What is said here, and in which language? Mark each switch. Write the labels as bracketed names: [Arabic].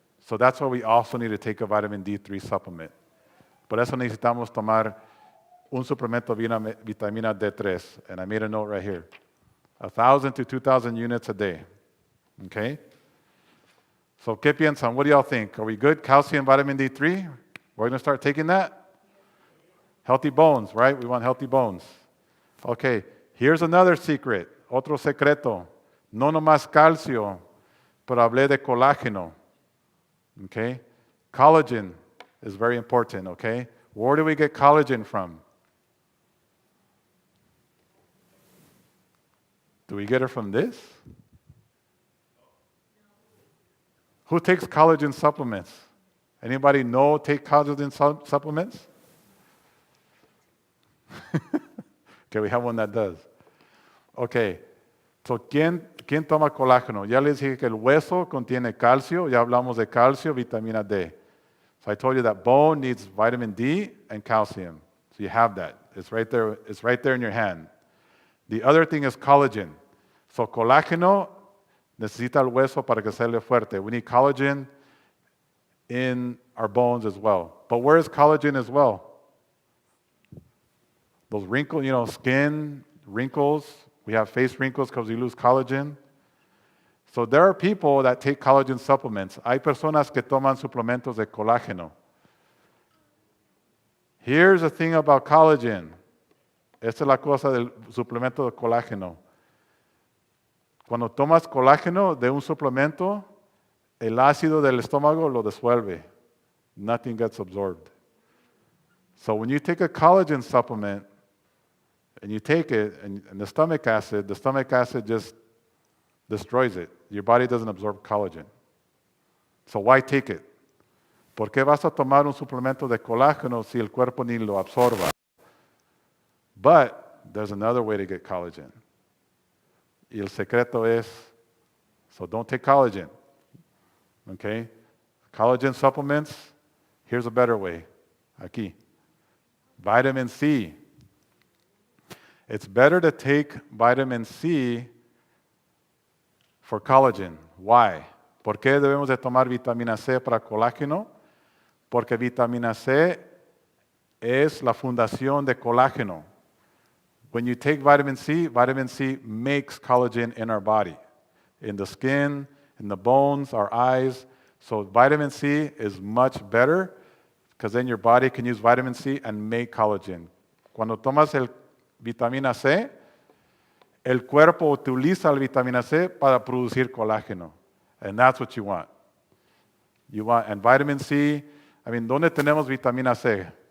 [English] So that's why we also need to take a vitamin D3 supplement. [Spanish] Por eso necesitamos tomar un suplemento de vitamina D3, [English] and I made a note right here. 1,000 to 2,000 units a day. Okay? So, [Spanish] ¿qué piensan? [English] What do y'all think? Are we good? Calcium, vitamin D3? We're going to start taking that? Healthy bones, right? We want healthy bones. Okay, here's another secret, [Spanish] otro secreto. No nomás calcio, pero hablé de colágeno. [English] Okay? Collagen is very important, okay? Where do we get collagen from? Do we get it from this? Who takes collagen supplements? Anybody take collagen supplements? Okay, we have one that does. [Spanish] Okay, so ¿quién toma colágeno? Ya les dije que el hueso contiene calcio, ya hablamos de calcio, vitamina D. [English] So I told you that bone needs vitamin D and calcium. So you have that. It's right there in your hand. The other thing is collagen. [Spanish] So colágeno necesita el hueso para que sea fuerte. [English] We need collagen in our bones as well. But where is collagen as well? Those wrinkles, skin wrinkles. We have face wrinkles because we lose collagen. So there are people that take collagen supplements. [Spanish] Hay personas que toman suplementos de colágeno. [English] Here's the thing about collagen. [Spanish] Esta es la cosa del suplemento de colágeno. Cuando tomas colágeno de un suplemento, el ácido del estómago lo disuelve. [English] Nothing gets absorbed. So when you take a collagen supplement and you take it, and the stomach acid just destroys it. Your body doesn't absorb collagen. So why take it? [Spanish] ¿Por qué vas a tomar un suplemento de colágeno si el cuerpo ni lo absorba? [English] But there's another way to get collagen. [Spanish] Y el secreto es, [English] so don't take collagen. Okay? Collagen supplements, here's a better way. [Spanish] Aquí. [English] Vitamin C. It's better to take vitamin C for collagen. Why? [Spanish] ¿Por qué debemos de tomar vitamina C para colágeno? Porque vitamina C es la fundación de colágeno. [English] When you take vitamin C makes collagen in our body, in the skin, in the bones, our eyes. So vitamin C is much better because then your body can use vitamin C and make collagen. [Spanish] Cuando tomas el vitamina C, el cuerpo utiliza la vitamina C para producir colágeno. [English] And that's what you want. And vitamin C, I mean, [Spanish] ¿dónde tenemos vitamina C?